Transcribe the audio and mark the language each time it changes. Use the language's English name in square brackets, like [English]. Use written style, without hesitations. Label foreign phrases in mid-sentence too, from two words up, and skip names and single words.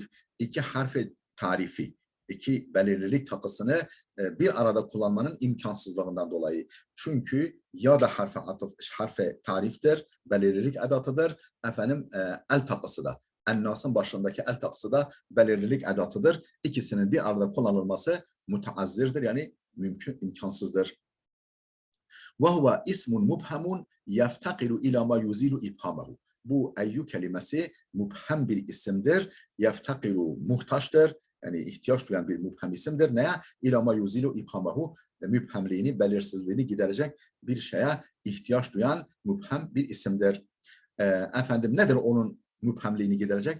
[Turkish] İki harfe tarifi, iki belirlilik takısını bir arada kullanmanın imkansızlığından dolayı. Çünkü ya da harfe tariftir, belirlilik edatıdır. El takısı da. Ennas'ın başındaki el takısı da belirlilik edatıdır. İkisinin bir arada kullanılması müteazzirdir, yani mümkün, imkansızdır. [Arabic] وَهُوَ اسم مبهم يفتقر إلى ما يزيل إبهامه. [Turkish] Bu eyyu kelimesi mubhem bir isimdir. Yeftakiru muhtaçtır. Yani ihtiyaç duyan bir mübhem isimdir. Neye? [Arabic] إلى ما يزيل إبهامه. [Turkish] Mübhemliğini, belirsizliğini giderecek bir şeye ihtiyaç duyan mübhem bir isimdir. Nedir onun mübhemliğini giderecek?